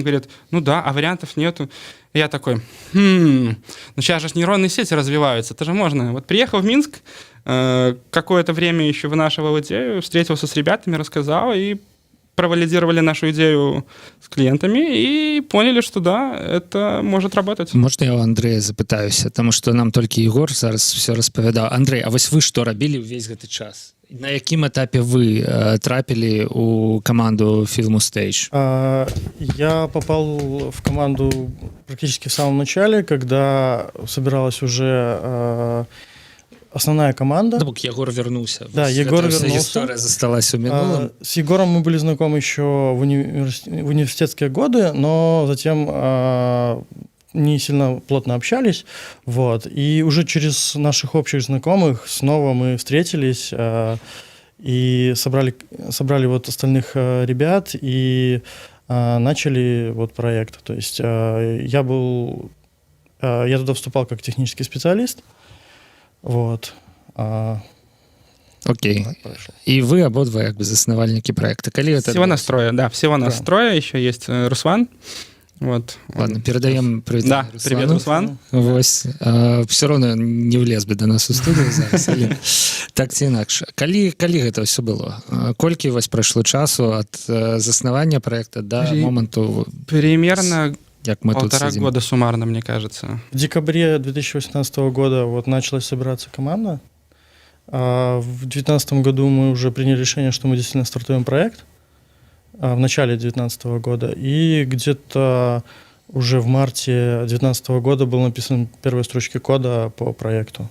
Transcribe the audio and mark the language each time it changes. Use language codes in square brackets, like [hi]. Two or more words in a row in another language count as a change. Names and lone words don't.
[ru] Говорят, ну да, а вариантов нету. И я такой, ну сейчас же нейронные сети развиваются, это же можно. Вот приехал в Минск, какое-то время еще вынашивал идею, встретился с ребятами, рассказал, и провалидировали нашу идею с клиентами и поняли, что да, это может работать. [be] Можна я у Андрэя запытаюся, тому што нам толькі Егор зараз все распавядаў. Андрэй, а вось вы што рабілі ўвесь гэты час? На якім этапе вы трапілі у каманду Film Stage? [ru] Я попал в команду практически в самом начале, когда собиралась уже основная команда. [be] То бок Егор вернулся. [ru] Да, [be] Вось Егор гэта вся [ru] вернулся. [be] История засталась у мінулым. [ru] С Егором мы были знакомы еще в университетские годы, но затем не сильно плотно общались. Вот. И уже через наших общих знакомых снова мы встретились и собрали вот остальных ребят и начали вот проект. То есть я туда вступал как технический специалист. Вот. [be] Окей. И вы ободва як бы заснавальнікі проекта. Калі гэта [ru] Всего настроя, да, всего настроя. Еще есть Руслан. Вот. Ладно, передаем привет. Да, привет, Руслан. [be] Вось. [ru] Все равно не влез бы [be] до нас у студію зараз, але так ці інакш. Калі гэта ўсё было? Колькі вось прайшло часу ад заснавання проекта до моманту, [ru] Примерно [be] як мы тут [ru] 1,5 сидим? года суммарно, мне кажется. В декабре 2018 года вот началась собираться команда. В 2019 году мы уже приняли решение, что мы действительно стартуем проект. В начале 2019 года. И где-то уже в марте 2019 года был написан первые строчки кода по проекту.